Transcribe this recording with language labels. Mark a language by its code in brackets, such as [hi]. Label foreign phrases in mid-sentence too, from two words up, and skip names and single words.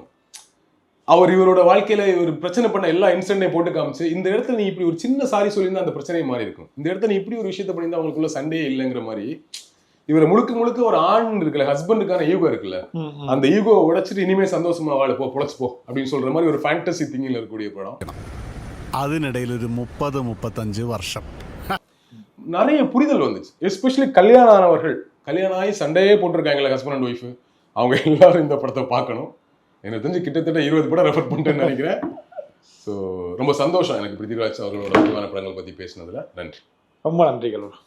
[ta] அவர் இவரோட வாழ்க்கையில இவர் பிரச்சனை பண்ண எல்லா இன்சிடென்ட்டையும் போட்டு காமிச்சு, இந்த இடத்துல நீ இப்படி ஒரு சின்ன சாரி சொல்லியிருந்தா அந்த பிரச்சனையை மாறி இருக்கும், இந்த இடத்துல நீ இப்படி ஒரு விஷயத்த பண்ணியிருந்தா அவங்களுக்குள்ள சண்டே இல்லைங்கிற மாதிரி இவரை முழுக்க முழுக்க ஒரு ஆண் இருக்குல்ல, ஹஸ்பண்டுக்கான ஈகோ இருக்குல்ல, அந்த ஈகோவை உடைச்சிட்டு இனிமே சந்தோஷமா வாழ போ, பொழைச்சு போ அப்படின்னு சொல்ற மாதிரி ஒரு [en] fantasy thinking [ta] இருக்கக்கூடிய படம். [ml] അതിനിടയിൽ ഒരു 30-35 വർഷം [ta] நிறைய புரிதல் வந்துச்சு. எஸ்பெஷலி கல்யாணம் ஆனவர்கள், கல்யாணம் ஆகி சண்டையே போட்டிருக்காங்களே [en] husband and wife, [ta] அவங்க எல்லாரும் இந்த படத்தை பார்க்கணும். எனக்கு தெரிஞ்சு கிட்டத்தட்ட 20 படம் ரெஃபர் பண்ணிட்டேன்னு நினைக்கிறேன். ஸோ ரொம்ப சந்தோஷம் எனக்கு பிருத்திவிராஜ் அவர்களோட முக்கியமான படங்கள் பற்றி பேசினதுல.